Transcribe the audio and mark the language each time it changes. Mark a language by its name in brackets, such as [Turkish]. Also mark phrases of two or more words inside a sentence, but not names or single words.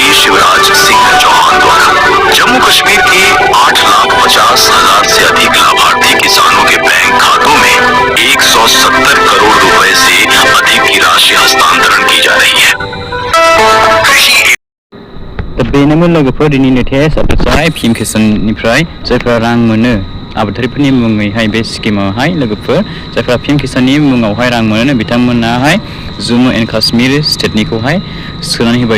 [Hindi] शिवराज सिंह चौहान द्वारा जम्मू कश्मीर के 8,50,000 से अधिक लाभार्थी किसानों के बैंक खातों में 170 करोड़ रुपए से अधिक की राशि हस्तांतरण की जा रही है। [Bodo] बेनोमोन लोगोफोर दिनै लेटेस्ट आपडेटआहाय पीएम किसाननिफ्राय जायफ्रा रां मोनो आबादारिफोरनि मुङैहाय बे स्किमावहाय लोगोफोर जायफ्रा पीएम किसाननि मुङावहाय रां मोनो बिथांमोनाहाय जम्मु एन्ड काश्मीर स्टेटनिखौहाय सोनानै होबाय